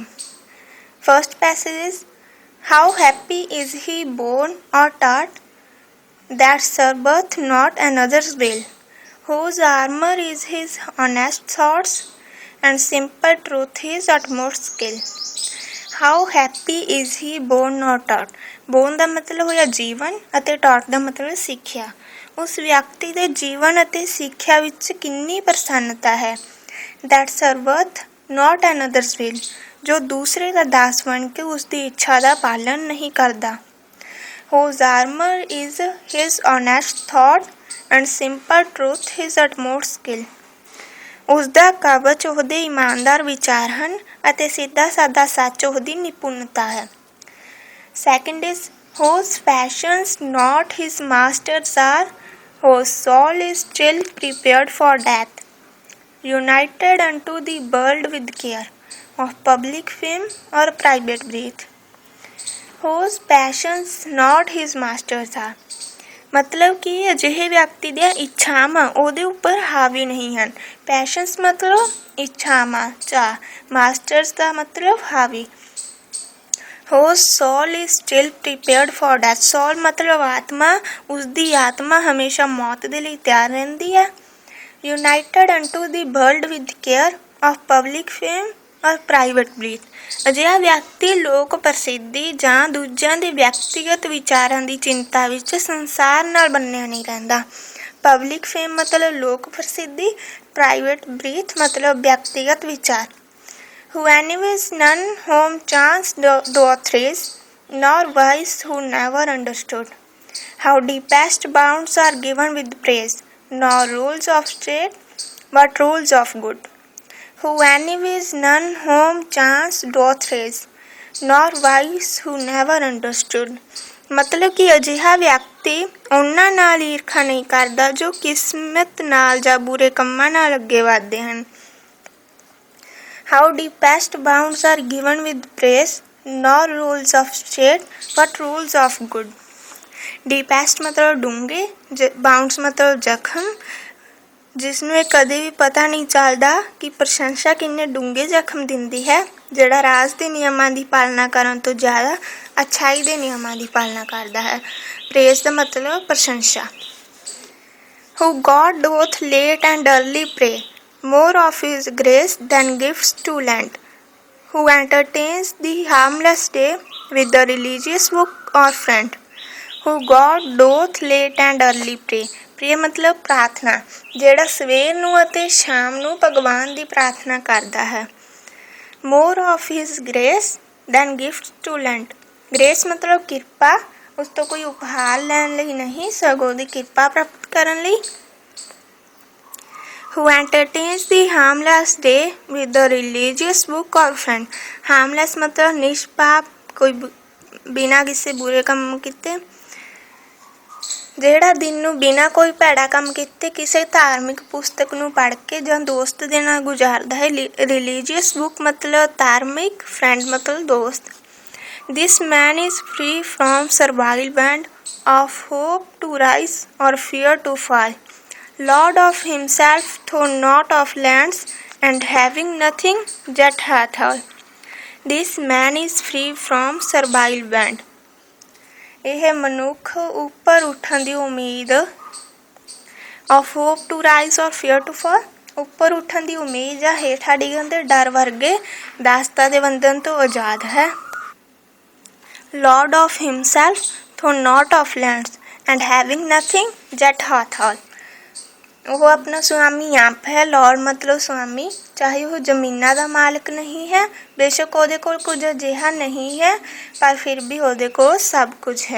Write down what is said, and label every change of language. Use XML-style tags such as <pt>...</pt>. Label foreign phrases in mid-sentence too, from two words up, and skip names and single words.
<en>First passage is, how happy is he born or taught, that serveth not another's will, whose armour is his honest thoughts, and simple truth his utmost skill. How happy is he born or taught?</en> <pa>Born ਦਾ ਮਤਲਬ ਹੋਇਆ ਜੀਵਨ ਅਤੇ taught ਦਾ ਮਤਲਬ ਸਿੱਖਿਆ। ਉਸ ਵਿਅਕਤੀ ਦੇ ਜੀਵਨ ਅਤੇ ਸਿੱਖਿਆ ਵਿੱਚ ਕਿੰਨੀ ਪ੍ਰਸੰਨਤਾ ਹੈ।</pa> <en>that serveth not another's will,</en> <pa>ਜੋ ਦੂਸਰੇ ਦਾ ਦਾਸ ਬਣ ਕੇ ਉਸ ਦੀ ਇੱਛਾ ਦਾ ਪਾਲਣ ਨਹੀਂ ਕਰਦਾ।</pa> <en>whose armor is his honest thought and simple truth his utmost skill.</en> <pa>ਉਸ ਦਾ ਕਵਚ ਉਹਦੇ ਇਮਾਨਦਾਰ ਵਿਚਾਰ ਹਨ ਅਤੇ ਸਿੱਧਾ ਸਾਦਾ ਸੱਚ ਉਹਦੀ ਨਿਪੁੰਨਤਾ ਹੈ।</pa> <en>Second is, whose passions not his masters are, whose soul is still prepared for death, united unto the world with care of public fame or private breath. Whose passions not his masters are,</en> <pa>ਮਤਲਬ ਕਿ ਅਜਿਹੇ ਵਿਅਕਤੀ ਦੀਆਂ ਇੱਛਾਵਾਂ ਉਹਦੇ ਉੱਪਰ ਹਾਵੀ ਨਹੀਂ ਹਨ। ਪੈਸ਼ਨਸ ਮਤਲਬ ਇੱਛਾਵਾਂ, ਚਾਹ, ਮਾਸਟਰਸ ਦਾ ਮਤਲਬ ਹਾਵੀ।</pa> <en>whose soul is still prepared for death,</en> <pa>soul ਮਤਲਬ ਆਤਮਾ, ਉਸਦੀ ਆਤਮਾ ਹਮੇਸ਼ਾ ਮੌਤ ਦੇ ਲਈ ਤਿਆਰ ਰਹਿੰਦੀ ਹੈ।</pa> <en>united unto the world with care of public fame or private breath,</en> <pa>ਅਜਿਹਾ ਵਿਅਕਤੀ ਲੋਕ ਪ੍ਰਸਿੱਧੀ ਜਾਂ ਦੂਜਿਆਂ ਦੇ ਵਿਅਕਤੀਗਤ ਵਿਚਾਰਾਂ ਦੀ ਚਿੰਤਾ ਵਿੱਚ ਸੰਸਾਰ ਨਾਲ ਬੰਨਿਆ ਨਹੀਂ ਰਹਿੰਦਾ।</pa> <en>public fame</en> <pa>ਮਤਲਬ ਲੋਕ ਪ੍ਰਸਿੱਧੀ,</pa> <en>private breath</en> <pa>ਮਤਲਬ ਵਿਅਕਤੀਗਤ ਵਿਚਾਰ।</pa> <en>who enemies none whom chance doth threes, nor wise who never understood, how deepest bounds are given with praise, nor rules of straight but rules of good. who enemies none whom chance doth raise, nor wise who never understood,</en> <pa>ਮਤਲਬ ਕਿ ਅਜਿਹਾ ਵਿਅਕਤੀ ਉਹਨਾਂ ਨਾਲ ਈਰਖਾ ਨਹੀਂ ਕਰਦਾ ਜੋ ਕਿਸਮਤ ਨਾਲ ਜਾਂ ਬੁਰੇ ਕੰਮਾਂ ਨਾਲ ਅੱਗੇ ਵਧਦੇ ਹਨ।</pa> <en>how deepest bounds are given with praise, nor rules of straight but rules of good.</en> <pa>deepest ਮਤਲਬ ਡੂੰਘੇ, bounds ਮਤਲਬ ਜ਼ਖਮ, ਜਿਸ ਨੂੰ ਇਹ ਕਦੇ ਵੀ ਪਤਾ ਨਹੀਂ ਚੱਲਦਾ ਕਿ ਪ੍ਰਸ਼ੰਸਾ ਕਿੰਨੇ ਡੂੰਘੇ ਜ਼ਖਮ ਦਿੰਦੀ ਹੈ, ਜਿਹੜਾ ਰਾਜ ਦੇ ਨਿਯਮਾਂ ਦੀ ਪਾਲਣਾ ਕਰਨ ਤੋਂ ਜ਼ਿਆਦਾ ਅੱਛਾਈ ਦੇ ਨਿਯਮਾਂ ਦੀ ਪਾਲਣਾ ਕਰਦਾ ਹੈ। ਪ੍ਰੇਜ਼ ਦਾ ਮਤਲਬ ਪ੍ਰਸ਼ੰਸਾ।</pa> <en>who God doth late and early pray, more of his grace than gifts to lend, who entertains the harmless day with the religious book or friend, who God doth late and early pray,</en> <pa>ਪ੍ਰੇ ਮਤਲਬ ਪ੍ਰਾਰਥਨਾ, ਜਿਹੜਾ ਸਵੇਰ ਨੂੰ ਅਤੇ ਸ਼ਾਮ ਨੂੰ ਭਗਵਾਨ ਦੀ ਪ੍ਰਾਰਥਨਾ ਕਰਦਾ ਹੈ।</pa> <en>more of his grace than gifts to lend,</en> <pa>grace मतलब ਕਿਰਪਾ, ਉਸ ਤੋਂ ਕੋਈ ਉਪਹਾਰ ਲੈਣ ਲਈ ਨਹੀਂ ਸਗੋਂ ਦੀ ਕਿਰਪਾ ਪ੍ਰਾਪਤ ਕਰਨ ਲਈ।</pa> <en>who entertains the harmless day with the religious book or friend, harmless</en> <pa>ਮਤਲਬ ਨਿਸ਼ਪਾਪ, ਕੋਈ ਬਿਨਾਂ ਕਿਸੇ ਬੁਰੇ ਕੰਮ ਕੀਤੇ। ਜਿਹੜਾ ਦਿਨ ਨੂੰ ਬਿਨਾਂ ਕੋਈ ਭੈੜਾ ਕੰਮ ਕੀਤੇ ਕਿਸੇ ਧਾਰਮਿਕ ਪੁਸਤਕ ਨੂੰ ਪੜ੍ਹ ਕੇ ਜਾਂ ਦੋਸਤ ਦੇ ਨਾਲ ਗੁਜ਼ਾਰਦਾ ਹੈ।</pa> <en>religious book</en> <pa>ਮਤਲਬ ਧਾਰਮਿਕ, ਫਰੈਂਡ ਮਤਲਬ ਦੋਸਤ।</pa> <en>This man is free from survival band of hope to rise or fear to fall, Lord of himself though not of lands, and having nothing yet hath all, this man is free from servile band।</en> <pa>ਇਹ ਮਨੁੱਖ ਉੱਪਰ ਉੱਠਣ ਦੀ ਉਮੀਦ,</pa> <en>of hope to rise or fear to fall,</en> <pa>ਉੱਪਰ ਉੱਠਣ ਦੀ ਉਮੀਦ ਜਾਂ ਹੇਠਾਂ ਡਿੱਗਣ ਦੇ ਡਰ ਵਰਗੇ ਦਾਸਤਾਂ ਦੇ ਬੰਧਨ ਤੋਂ ਆਜ਼ਾਦ ਹੈ।</pa> <en>Lord of himself though not of lands, and having nothing yet hath all,</en> <pa>ਉਹ ਆਪਣਾ ਸੁਆਮੀ ਆਪ ਹੈ। ਲॉर्ड ਮਤਲਬ ਸੁਆਮੀ, ਚਾਹੇ ਉਹ ਜ਼ਮੀਨਾਂ ਦਾ ਮਾਲਕ ਨਹੀਂ ਹੈ, ਬੇਸ਼ੱਕ ਉਹਦੇ ਕੋਲ ਕੁਝ ਅਜਿਹਾ ਨਹੀਂ ਹੈ, ਪਰ ਫਿਰ ਵੀ ਉਹਦੇ ਕੋਲ ਸਭ ਕੁਝ ਹੈ।</pa>